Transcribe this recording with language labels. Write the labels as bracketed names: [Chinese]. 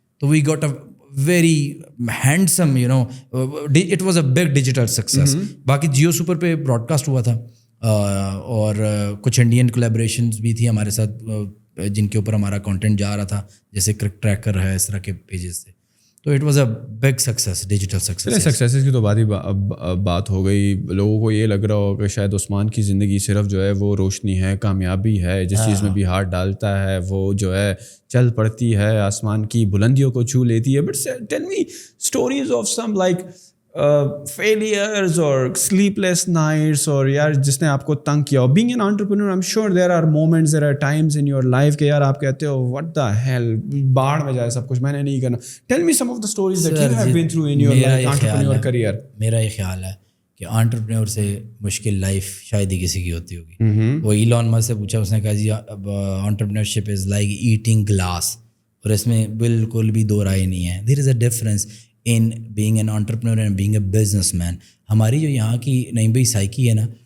[English] تو we got a very handsome, you know, it was a big digital success. [Urdu] باقی Jio super پہ Broad cost ہوا تھا, اور کچھ انڈین کولیبریشنز بھی تھی ہمارے ساتھ جن کے اوپر ہمارا کانٹینٹ جا رہا تھا, جیسے کرک ٹریکر ہے, اس طرح کے پیجز سے. [English] تو it was a big success, digital success. [Urdu] Successes کی تو بات ہو گئی. لوگوں کو یہ لگ رہا ہو کہ شاید عثمان کی زندگی صرف جو ہے وہ روشنی ہے, کامیابی ہے, جس چیز میں بھی ہاتھ ڈالتا ہے وہ جو ہے چل پڑتی ہے, آسمان کی بلندیوں کو چھو لیتی ہے. [English] but tell me stories of some like failures or sleepless nights, [Urdu] اور یار جس نے آپ کو تنگ کیا ہو. [English] being an entrepreneur I'm sure there are moments, there are times in your life [Urdu] کہ یار آپ کہتے ہو [English] what the hell, [Urdu] باڑ میں جائے سب کچھ, میں نے نہیں کرنا. [English] tell me some of the stories that you have been through in your like entrepreneur career. [Urdu] میرا یہ خیال ہے کہ انٹرپرینور سے مشکل لائف شاید ہی کسی کی ہوتی ہوگی. وہ ایلون مسک سے پوچھا, اس نے کہا جی [English] entrepreneurship is like eating glass, [Urdu] اور اس میں بالکل بھی دو رائے نہیں ہے. [English] There is a difference in being an entrepreneur and being a businessman. [Urdu] ہماری جو یہاں کی نئی بھائی سائیکی ہے نا,